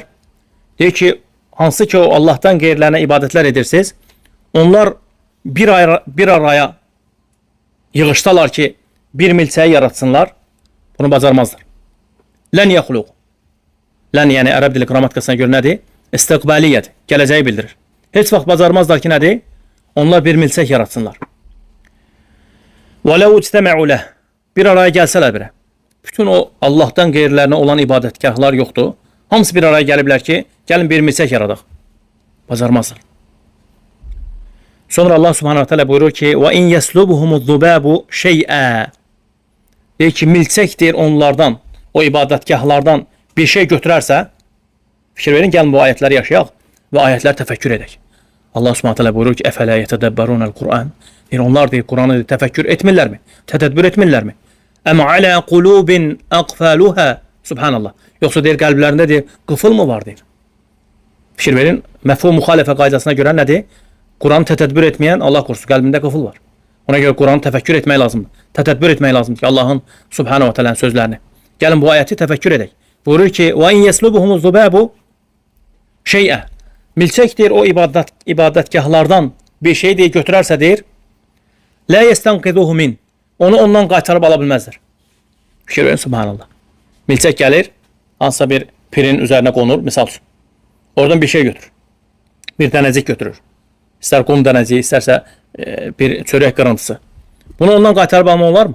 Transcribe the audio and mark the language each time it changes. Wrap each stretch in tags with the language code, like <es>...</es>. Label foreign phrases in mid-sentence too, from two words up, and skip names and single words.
<az>Deyir ki, hansı ki o Allah'tan qeyrilərinə ibadətlər edirsiniz, onlar bir araya yığışdalar ki, bir milçəyi yaratsınlar, bunu bacarmazlar.</az> <ar>لن يخلقوا.</ar> <az>Lən, yəni ərəb dili qrammatikasına görə nədir? İstiqbaliyyədir, gələcəyi bildirir. Heç vaxt bacarmazlar ki, nədir? Onlar bir milçək yaratsınlar.</az> <ar>وَلَوْ اجْتَمَعُوا لَهُ.</ar> <az>Bir araya gəlsələr birə. Bütün o Allah'tan qeyrilərinə olan ibadətgahlar yoxdur. Hamısı bir araya gəliblər ki, gəlin bir milçək yaradaq. Bacarmazlar. Sonra</az> <ar>الله سبحانه وتعالى</ar> <az>buyurur ki</az> <ar>وَاِنْ يَسْلُبُهُمُ الذُّبَابُ شَيْئًا.</ar> <az>Deyir ki, milçək deyir onlardan, o ibadətgahlardan bir şey götürərsə, fikir verin, gəlin bu ayətləri yaşayaq və ayətləri təfəkkür edək.</az> <ar>الله سبحانه وتعالى</ar> <az>buyurur ki</az> <ar>اَفَلَا يَتَدَبَّرُونَ الْقُرْآنِ.</ar> <az>Deyir, onlar deyir, Kur'an'ı təfəkkür etmirlərmi? Tədəbbür etmirlərmi?</az> <ar>أم على قلوب أقفالها. Subhanallah.</ar> <az>Yoxsa deyir, qəlblərində deyir, qıfıl mı var deyir. Fikir verin, məfhum müxalifə qaydasına görə nədir? Kur'an'ı tədəbbür etməyən, Allah korusun, qəlbində qıfıl var. Ona görə Kur'an'ı təfəkkür etmək lazımdır. Tədəbbür etmək lazımdır ki, Allahın</az> <ar>سبحانه وتعالى'nın</ar> <az>sözlərini. Gəlin bu ayəti təfəkkür edək. Buyurur ki,</az> <ar>وَاِنْ يَسْلُبُهُمُ الذُّبَابُ şey'ə.</ar> <az>Milçək deyir, o ibadətgahlardan bir şey deyir, götürərsə deyir,</az> <ar>لَا يَسْتَنْقِذُهُ مِنْ.</ar> <az>Onu ondan qaytarıb ala bilməzdir. Fikir verin, subhanallah. Milçək gəlir, hansısa bir pirin üzərinə qonur, misal üçün. Oradan bir şey götürür. Bir dənəcik götürür. İstər qum dənəciyi, istərsə bir çörək qırıntısı. Bunu ondan qaytarıb almaq olar mı?</az>